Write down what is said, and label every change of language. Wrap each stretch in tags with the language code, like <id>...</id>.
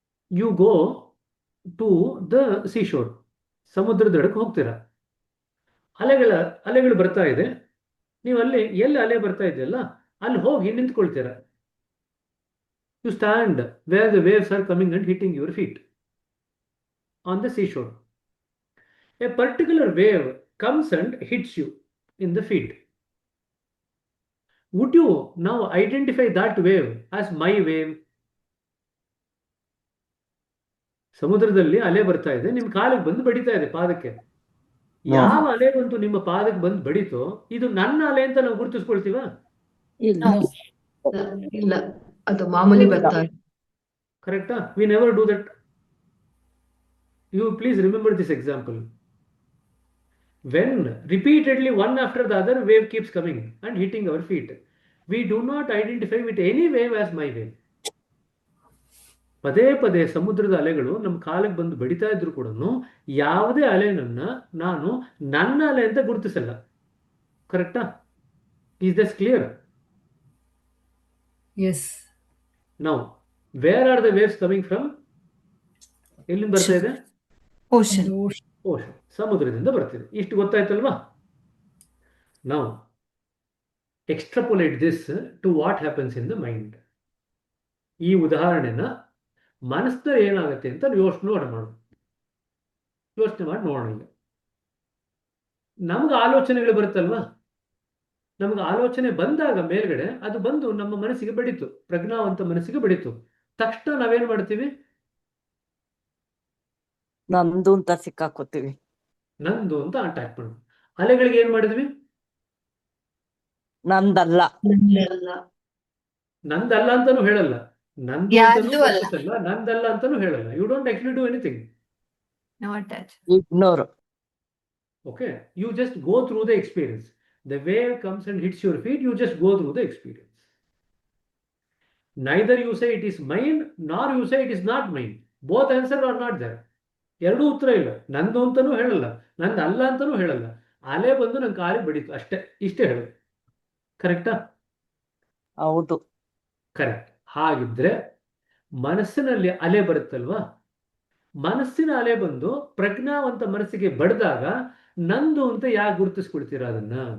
<en>you go to the seashore,</en> <kn>ಸಮುದ್ರದ ದಡಕ್ಕೆ ಹೋಗ್ತೀರಾ, ಅಲೆಗಳು ಬರ್ತಾ ಇದೆ, ನೀವು ಅಲ್ಲಿ ಎಲ್ಲಿ ಅಲೆ ಬರ್ತಾ ಇದೆಯಲ್ಲ ಅಲ್ಲಿ ಹೋಗಿ ನಿಂತ್ಕೊಳ್ತೀರಾ.</kn> <en>You stand where the waves are coming and hitting your feet on the seashore. A particular wave comes and hits you in the feet. would you now identify that wave as my wave?</en> <kn>ಸಮುದ್ರದಲ್ಲಿ ಅಲೆ ಬರ್ತಾ ಇದೆ, ನಿಮ್ಮ ಕಾಲಿಗೆ ಬಂದು ಬಡಿತಾ ಇದೆ ಪಾದಕ್ಕೆ. ಯಾವ ಅಲೆ ಬಂತು ನಿಮ್ಮ ಪಾದಕ್ಕೆ ಬಂದು ಬಡಿತೋ ಇದು ನನ್ನ ಅಲೆ ಅಂತ ನಾವು ಗುರುತಿಸ್ಕೊಳ್ತೀವ? ಇಲ್ಲ. ಇಲ್ಲ, ಅದು ಮಾಮೂಲಿ ಬರ್ತಾ ಇದೆ.</kn> <en>ಕರೆಕ್ಟಾ? We never do that. You please remember this example. When repeatedly one after the other wave keeps coming and hitting our feet, we do not identify with any wave as my wave.</en> <kn>ಪದೇ ಪದೇ ಸಮುದ್ರದ ಅಲೆಗಳು ನಮ್ಮ ಕಾಲಿಗೆ ಬಂದು ಬಡಿತಾ ಇದ್ರು ಕೂಡ ಯಾವುದೇ ಅಲೆನನ್ನ ನಾನು ನನ್ನ ಅಲೆ ಅಂತ ಗುರುತಿಸಲ್ಲ.</kn> <en>ಕರೆಕ್ಟಾ? Is this clear? Yes. Now, where are the waves coming from?</en> <kn>ಎಲ್ಲಿಂದ ಬರ್ತಾ ಇದೆ?</kn> <en>Ocean.</en> <kn>ಓಷನ್, ಸಮುದ್ರದಿಂದ ಬರ್ತಿದೆ. ಇಷ್ಟು ಗೊತ್ತಾಯ್ತಲ್ವಾ?</kn> <en>Now, extrapolate this to what happens in the mind.</en> <kn>ಈ ಉದಾಹರಣೆನ ಮನಸ್ಸಿನಲ್ಲಿ ಏನಾಗುತ್ತೆ ಅಂತ ಯೋಚನೆ ಮಾಡಿ ನೋಡೋಣ. ನಮ್ಗೆ ಆಲೋಚನೆಗಳು ಬರುತ್ತಲ್ವಾ? ನಮ್ಗೆ ಆಲೋಚನೆ ಬಂದಾಗ ಮೇಲ್ಗಡೆ ಅದು ಬಂದು ನಮ್ಮ ಮನಸ್ಸಿಗೆ ಬಡಿತು, ಪ್ರಜ್ಞಾವಂತ ಮನಸ್ಸಿಗೆ ಬಡಿತು. ತಕ್ಷಣ ನಾವೇನ್ ಮಾಡ್ತೀವಿ? ನಂದು ಅಂತ ಸಿಕ್ಕಾಕೋತೀವಿ. ನಂದು ಅಂತ ಅಟ್ಯಾಕ್ ಮಾಡೋದು. ಅಲೆಗಳಿಗೆ ಏನ್ ಮಾಡಿದ್ವಿ? ನಂದಲ್ಲ. ನಂದಲ್ಲ ಅಂತಾನು ಹೇಳಲ್ಲ, ನಂದು ಯಾರ್ದೂ ಅಂತಾನೂ ಅಲ್ಲ. ಗುರುತಿಸಲ್ಲ, ನಂದಲ್ಲ ಅಂತಾನು ಹೇಳಲ್ಲ.</kn> <en>You don't actually do anything. Not that. Ignore. Okay, you just go through the experience. The wave comes and hits your feet, you just go through the experience. Neither you say it is mine, nor you say it is not mine. Both answers are not there.</en> <kn>ಎರಡೂ ಉತ್ತರ ಇಲ್ಲ. ನಂದು ಅಂತಾನೂ ಹೇಳಲ್ಲ, ನಂದು ಅಲ್ಲ ಅಂತಾನೂ ಹೇಳಲ್ಲ. ಅಲೆ ಬಂದು ನನ್ನ ಕಾಲಿಗೆ ಬಡಿತು ಅಷ್ಟೇ, ಇಷ್ಟೇ ಹೇಳೋದು. ಕರೆಕ್ಟಾ? ಹೌದು. ಕರೆಕ್ಟ್. ಹಾಗಿದ್ರೆ ಮನಸ್ಸಿನಲ್ಲಿ ಅಲೆ ಬರುತ್ತಲ್ವಾ? ಮನಸ್ಸಿನ ಅಲೆ ಬಂದು ಪ್ರಜ್ಞಾವಂತ ಮನಸ್ಸಿಗೆ ಬಡ್ದಾಗ ನಂದು ಅಂತ ಯಾಕೆ ಗುರುತಿಸ್ಕೊಳ್ತೀರಾ ಅದನ್ನ?</kn>